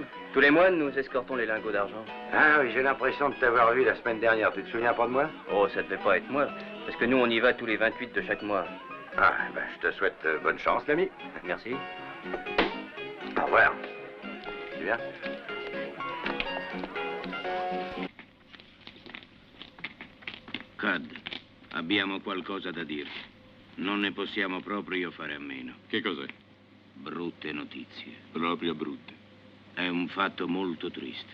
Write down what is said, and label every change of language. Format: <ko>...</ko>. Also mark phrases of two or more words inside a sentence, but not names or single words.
<fr>Tous les mois, nous escortons les lingots d'argent. Ah oui, j'ai l'impression de t'avoir vu la semaine dernière. Tu te souviens pas de moi? Oh, ça devait pas être moi. Parce que nous, on y va tous les 28 de chaque mois. Ah, ben, je te souhaite bonne chance, l'ami. Merci. Au revoir. Tu viens?</fr> <it>Cad, abbiamo qualcosa da dirti. Non ne possiamo proprio fare a meno. Che cos'è? Brutte notizie. Proprio brutte. È un fatto molto triste.</it>